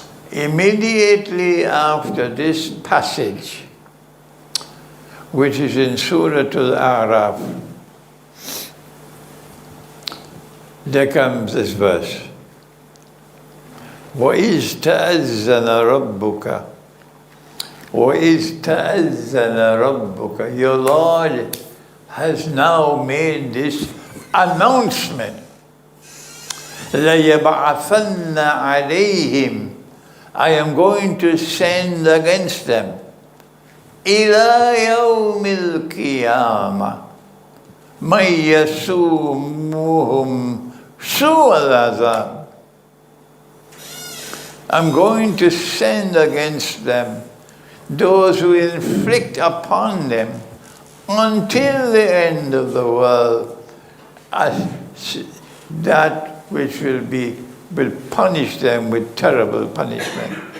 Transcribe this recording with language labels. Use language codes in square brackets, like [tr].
[en] Immediately after this passage, which is in Surah Al-A'raf, there comes this verse. [ar] وَإِذْ تَأَذَّنَ رَبُّكَ وَإِذْ تَأَذَّنَ رَبُّكَ. [en] Your Lord has now made this announcement. [ar] لَيَبْعَثَنَّ عَلَيْهِمْ, [en] I am going to send against them, [ar] إِلَى يَوْمِ الْقِيَامَةِ مَنْ يَسُومُهُمْ سُوءَ الْعَذَابِ. [en] I'm going to send against them those who inflict upon them until the end of the world that which will punish them with terrible punishment.